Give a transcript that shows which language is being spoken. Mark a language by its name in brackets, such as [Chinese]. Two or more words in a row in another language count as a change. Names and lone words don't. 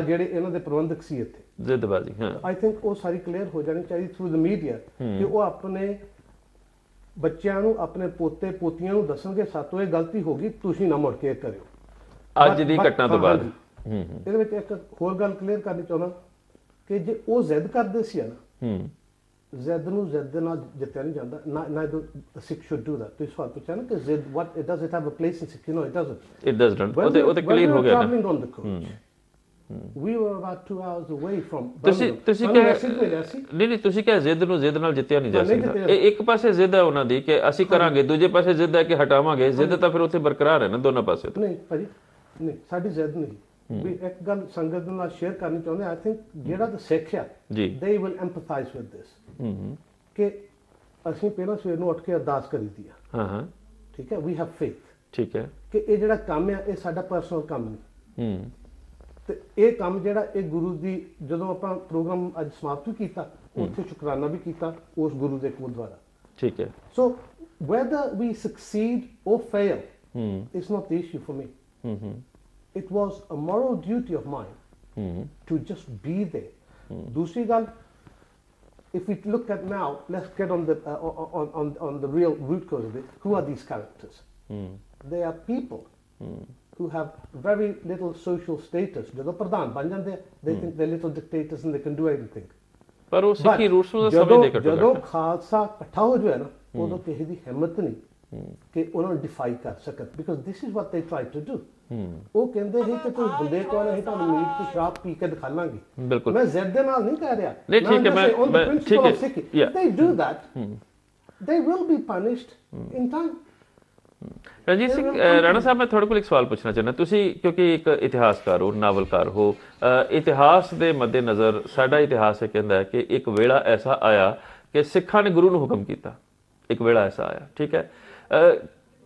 [Punjabi] ਜਿਹੜੇ ਇਹਨਾਂ ਦੇ ਪ੍ਰਬੰਧਕ ਸੀ ਇੱਥੇ, ਜ਼ਿੱਦਬਾਜ਼ੀ, ਹਾਂ, [English] I think [Punjabi] ਉਹ ਸਾਰੀ ਕਲੀਅਰ ਹੋ ਜਾਣੀ ਚਾਹੀਦੀ [English] through the media, [Punjabi] ਕਿ ਉਹ ਆਪਣੇ ਬੱਚਿਆਂ ਨੂੰ, ਆਪਣੇ ਪੋਤੇ ਪੋਤੀਆਂ ਨੂੰ ਦੱਸਣਗੇ ਸਾਤੋਂ ਇਹ ਗਲਤੀ ਹੋ ਗਈ, ਤੁਸੀਂ ਨਾ ਮੁੜ ਕੇ ਕਰਿਓ ਅੱਜ ਦੀ ਘਟਨਾ ਤੋਂ ਬਾਅਦ। ਇਹਦੇ ਵਿੱਚ ਇੱਕ ਹੋਰ ਗੱਲ ਕਲੀਅਰ ਕਰਨੀ ਚਾਹੁੰਦਾ ਕਿ ਜੇ ਉਹ ਜ਼ਿੱਦ ਕਰਦੇ ਸੀ ਨਾ, ਜ਼ਿੱਦ ਨੂੰ ਜ਼ਿੱਦ ਦੇ ਨਾਲ ਜਿੱਤਿਆ ਨਹੀਂ ਜਾਂਦਾ, [English] no Sikh should do that. [Punjabi] ਤੁਸੀਂ ਸਵਾਲ ਪੁੱਛਿਆ ਨਾ ਕਿ ਜ਼ਿੱਦ [English] what it does it have a place in Sikh? No, it doesn't. [Punjabi] ਉਹ ਤੇ ਕਲੀਅਰ ਹੋ ਗਿਆ ਨਾ। [English] Traveling on the coach, we were about 2 hours away from। [Punjabi] ਤੁਸੀਂ ਨਹੀਂ, ਤੁਸੀਂ ਕਿਹਾ ਜ਼ਿੱਦ ਨੂੰ ਜ਼ਿੱਦ ਨਾਲ ਜਿੱਤਿਆ ਨਹੀਂ ਜਾ ਸਕਦਾ। ਇਹ ਇੱਕ ਪਾਸੇ ਜ਼ਿੱਦ ਹੈ ਉਹਨਾਂ ਦੀ ਕਿ ਅਸੀਂ ਕਰਾਂਗੇ, ਦੂਜੇ ਪਾਸੇ ਜ਼ਿੱਦ ਹੈ ਕਿ ਹਟਾਵਾਂਗੇ। ਜ਼ਿੱਦ ਤਾਂ ਫਿਰ ਉੱਥੇ ਬਰਕਰਾਰ ਹੈ ਨਾ ਦੋਨਾਂ ਪਾਸੇ। ਨਹੀਂ ਭਾਜੀ, ਨਹੀਂ, ਸਾਡੀ ਜ਼ਿੱਦ ਨਹੀਂ। ਵੀ ਇੱਕ ਗੱਲ ਸੰਗਤ ਦੇ ਨਾਲ ਸ਼ੇਅਰ ਕਰਨੀ ਚਾਹੁੰਦੇ, [English] I think [Punjabi] ਜਿਹੜਾ ਤਾਂ ਸਿੱਖ ਆ, [English] they will empathize with this, [Punjabi] ਕਿ ਅਸੀਂ ਪਹਿਲਾਂ ਸਵੇਰ ਨੂੰ ਉੱਠ ਕੇ ਅਰਦਾਸ ਕਰੀਦੀ ਆ, ਠੀਕ ਹੈ, [English] we have faith, [Punjabi] ਠੀਕ ਹੈ, ਕਿ ਇਹ ਜਿਹੜਾ ਕੰਮ ਆ ਇਹ ਸਾਡਾ ਪਰਸਨਲ ਕੰਮ ਨਹੀਂ, ਤੇ ਇਹ ਕੰਮ ਜਿਹੜਾ ਇਹ ਗੁਰੂ ਦੀ, ਜਦੋਂ ਆਪਾਂ ਪ੍ਰੋਗਰਾਮ ਅੱਜ ਸਮਾਪਤ ਕੀਤਾ, ਉੱਥੇ ਸ਼ੁਕਰਾਨਾ ਵੀ ਕੀਤਾ ਉਸ ਗੁਰੂ ਦੇ ਕੋਲ ਦੁਆਰਾ, ਠੀਕ ਹੈ। [English] ਸੋ whether we succeed or fail, it's not the issue for me. It was a moral duty of mine to just be there. [Punjabi] ਦੂਜੀ ਗੱਲ, [English] if we look at now, let's get on the on the real root cause of it. Who are these characters? They are people who have very little social status. [Punjabi] ਜਦੋਂ ਪ੍ਰਧਾਨ ਬਣ ਜਾਂਦੇ, [English] they think they're little dictators and they can do everything. [Punjabi] ਪਰ ਉਹ ਸਿੱਖੀ ਰੂਟਸ ਨੂੰ ਸਮਝ ਦੇ ਘਟੋ, ਜਦੋਂ ਖਾਲਸਾ ਇਕੱਠਾ ਹੋ ਜਾਏ ਨਾ, ਉਦੋਂ ਕਿਸੇ ਦੀ ਹਿੰਮਤ ਨਹੀਂ ਕਿ ਉਹਨਾਂ ਨੂੰ ਡਿਫਾਈ ਕਰ ਸਕਣ, [English] because this is what they try to do. [Punjabi] ਉਹ ਕਹਿੰਦੇ ਸੀ ਕਿ ਤੁਸੀਂ ਬੰਦੇ ਕੋਲ ਨਹੀਂ, ਤੁਹਾਨੂੰ ਮੀਟ ਤੇ ਸ਼ਰਾਬ ਪੀ ਕੇ ਦਿਖਾ ਲਾਂਗੇ। ਬਿਲਕੁਲ, ਮੈਂ ਜ਼ਿੱਦ ਦੇ ਨਾਲ ਨਹੀਂ ਕਹਿ ਰਿਹਾ, ਨਹੀਂ, ਠੀਕ ਹੈ, ਮੈਂ ਠੀਕ ਹੈ, [English] they do that, they will be punished in time. [Punjabi] ਰਣਜੀਤ ਸਿੰਘ ਰਾਣਾ ਸਾਹਿਬ, ਮੈਂ ਤੁਹਾਡੇ ਕੋਲ ਇੱਕ ਸਵਾਲ ਪੁੱਛਣਾ ਚਾਹੁੰਦਾ। ਤੁਸੀਂ ਕਿਉਂਕਿ ਇੱਕ ਇਤਿਹਾਸਕਾਰ ਹੋ, ਨਾਵਲਕਾਰ ਹੋ, ਇਤਿਹਾਸ ਦੇ ਮੱਦੇ ਨਜ਼ਰ ਸਾਡਾ ਇਤਿਹਾਸ ਇਹ ਕਹਿੰਦਾ ਹੈ ਕਿ ਇੱਕ ਵੇਲਾ ਐਸਾ ਆਇਆ ਕਿ ਸਿੱਖਾਂ ਨੇ ਗੁਰੂ ਨੂੰ ਹੁਕਮ ਕੀਤਾ, ਇੱਕ ਵੇਲਾ ਐਸਾ ਆਇਆ, ਠੀਕ ਹੈ।